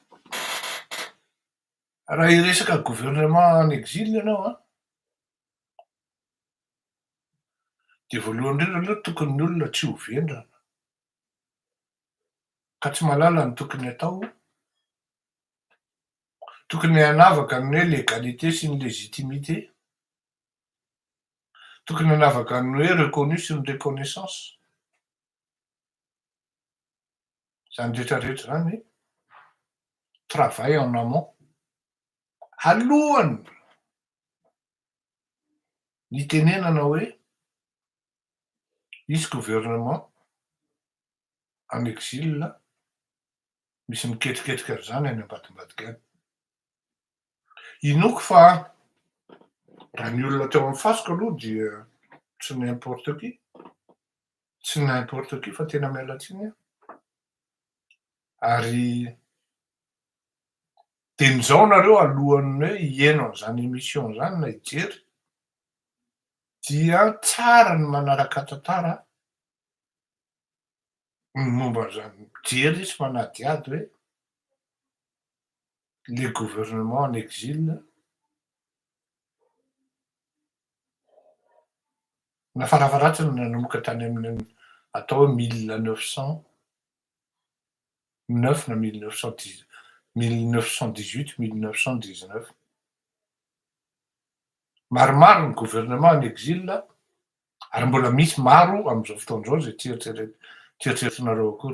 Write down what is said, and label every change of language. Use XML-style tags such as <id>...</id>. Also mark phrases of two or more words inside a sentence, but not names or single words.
<mg>Raha hiresaka</mg> <fr>gouvernement en exil</fr> <mg>ianao a, de voalohany indrindra aloha tokony ny olona tsy ho vendrana, ka tsy mahalala ny tokony atao, tokony hanavaka ny hoe légalité sy ny légitimité, tokony hanavaka ny hoe reconnu sy ny reconnaissance. Zany rehetrarehetra zany</mg> <fr>travail en amont</fr> <mg>alohany nitenenana hoe misy</mg> <fr>gouvernement en exil</fr> <mg>misy miketriketrika zany any ambadimbadika any. Inoko fa raha ny olona teo amin'ny fasika aloha dia tsy</mg> <fr>n'importe qui,</fr> <mg>tsy</mg> <fr>n'importe qui</fr> <mg>fa tena miala tsiny aho. Ary dinin'izao nareo alohan'ny hoe hiaino an'izany émission zany na hijery, dia tsara ny manaraka tantara ny momba an'izany mijery sy manadiady hoe</mg> <fr>le gouvernement en exil</fr> <mg>nafarafaratsiny nanomboka tany amin'ny atao hoe 1909 na 1918-1919. Maromaro ny</mg> <fr>gouvernement en exil</fr> <mg>ary mbola misy maro am'izao fotoan'izao zay tieritreretinareo akory.</mg>